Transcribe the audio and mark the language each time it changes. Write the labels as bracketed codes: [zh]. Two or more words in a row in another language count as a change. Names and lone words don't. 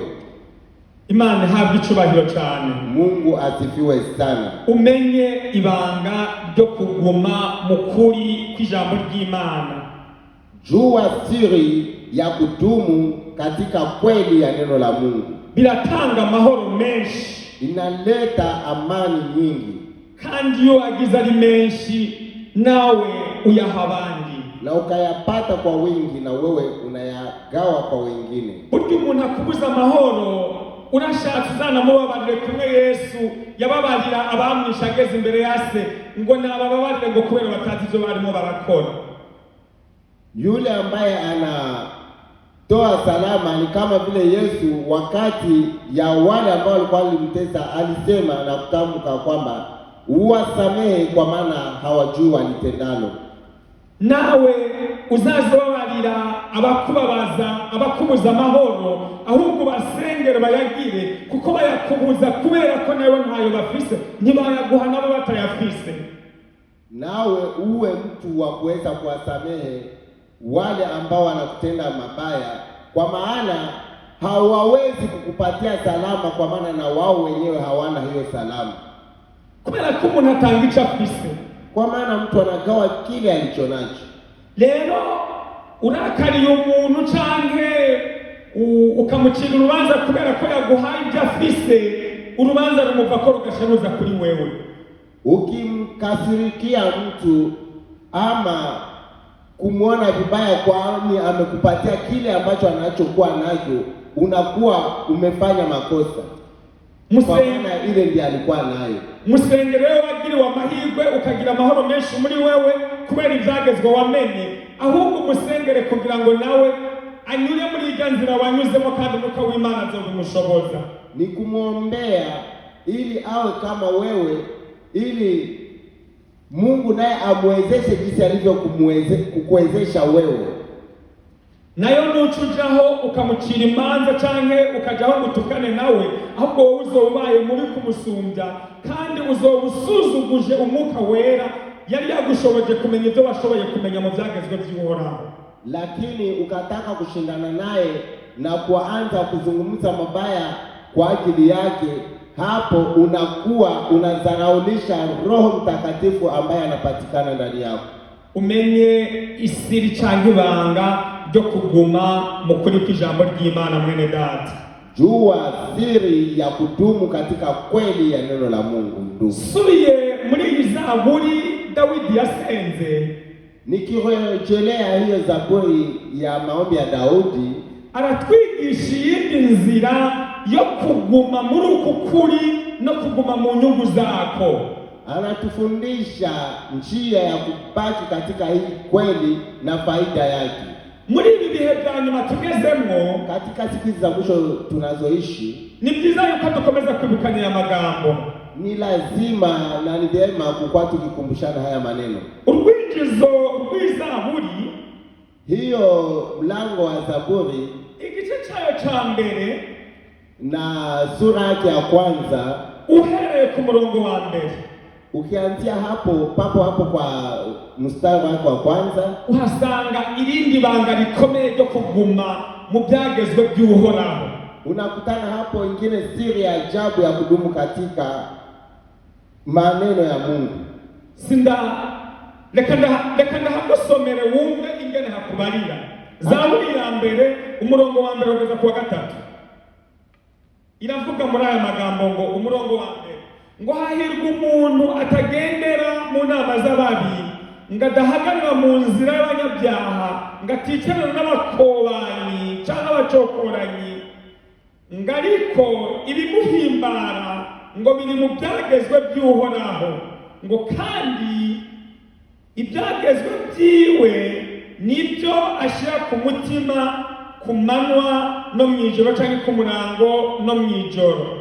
[rw] Imana ihabwe icyubahiro cyane. [sw] Mungu asifiwe sana. [rw] Umenye ibanga ryo kuguma mu kuri kw'ijambo ry'Imana. [sw] Jua siri ya kudumu katika kweli ya neno la Mungu. [rw] Biratanga amahoro menshi, [sw] inaleta amani nyingi, [rw] kandi iyo agize ari menshi nawe uyaha abandi, [sw] na ukayapata kwa wingi na wewe unayagawa kwa wengine. [rw] Burya umuntu akubuza amahoro, urashatse uzana mubabarire kumwe Yesu yababarira abamwisha ageze imbere ya Se, ngo nabababarire ngo kubera batazi ibyo barimo barakora. [sw] Yule ambaye anatoa salama ni kama vile Yesu wakati ya wale ambao walikuwa walimtesa alisema na kutamka kwamba uwasamehe kwa maana hawajui walitendalo. [rw] Nawe uzazobarira abakubabaza, abakubuza amahoro, ahubwo basengere bayagire, kuko bayakubuza kubera ko nawe ntayo bafise, ntibayaguha nabo batayafise. [sw] Nawe uwe mtu wa kuweza kuwasamehe wale ambao wanakutenda mabaya, kwa maana hawawezi kukupatia salama, kwa maana na wao wenyewe hawana hiyo salama. [rw] Kubera ko umuntu atanga icyo afise, [sw] kwa maana mtu anagawa kile alichonacho. [rw] Lero urakariye umuntu canke ukamucira urubanza kubera ko yaguhaye ibyo afise, urubanza rumuva ko rugasharuza kuri wewe. [sw] Ukimkasirikia mtu ama kumwona vibaya kwani amekupatia kile ambacho anachokuwa nacho, unakuwa umefanya makosa. Musengere ile ndiye alikuwa nayo. [rw] Musengere wewe wagiriwe amahirwe ukagira amahoro menshi muri wewe kubera ibyagezwe wamenye, ahubwo musengere kugira ngo nawe anyure muri iyo nzira wanyuzemo kandi Umwuka w'Imana azobimushoboza. [sw] Ni kumwombea ili awe kama wewe, ili Mungu naye amwezeshe jinsi alivyo kukuwezesha wewe. [rw] nayo nucujaho ukamucira imanza canke ukajaho gutukane nawe, ahubwo wowe uzobaye mubi kumusumbya, kandi uzoba usuzuguje umwuka wera yari yagushoboje kumenya ibyo washoboye kumenya mu byagezwe by'Uhoraho. [sw] Lakini ukataka kushindana naye na kuanza kuzungumza mabaya kwa ajili yake, hapo unakuwa unazaraulisha Roho Mtakatifu ambaye anapatikana ndani yako. [rw] Umenye isiri canke ibanga ryo kuguma mu kuri kw'ijambo ry'Imana mwene data. [sw] Jua siri ya kudumu katika kweli ya neno la Mungu ndugu. [rw] Subiye muri iyi Zaburi Dawidi yasenze, [sw] nikirejelea hiyo Zaburi ya maombi ya Daudi, [rw] aratwigisha iyindi nzira yo kuguma muri uku kuri no kuguma mu nyungu zako. [sw] Anatufundisha njia ya kubaki katika hii kweli na faida yake. [rw] Muri ibi bihe bya nyuma tugezemwo, [sw] katika siku za mwisho tunazoishi, [rw] ni byiza yuko dukomeza kwibukanya aya magambo. [sw] Ni lazima na ni vyema kuwa tukikumbushana haya maneno. [rw] Urwinjizo rw'Izaburi, [sw] hiyo mlango wa Zaburi, [rw] igice cyayo cha mbere [sw] na sura yake ya kwanza, [rw] uhereye ku murongo wa mbere, [sw] ukianzia hapo hapo kwa mstari wake wa kwanza, [rw] uhasanga irindi banga rikomeye ryo kuguma mu byagezwe by'Uhoraho. [sw] Unakutana hapo ingine siri ya ajabu ya kudumu katika maneno ya Mungu. [rw] Reka ndahagusomere wumve ingene hakubarira. Zaburi ya mbere umurongo wa mbere ugeza ku wa gatatu, iravuga muri aya magambo ngo, umurongo wa mbere ngo, hahirwa umuntu atagendera mu nama z'ababi, ngo adahagarara mu nzira y'abanyabyaha, ngo aticarana n'abakobanyi cyangwa abacokoranyi, ngo ariko ibimuhimbara ngo biri mu byagezwe by'Uhoraho, ngo kandi ibyagezwe byiwe nibyo ashyira ku mutima ku manywa no mu ijoro, cyangwa ku murango no mu ijoro.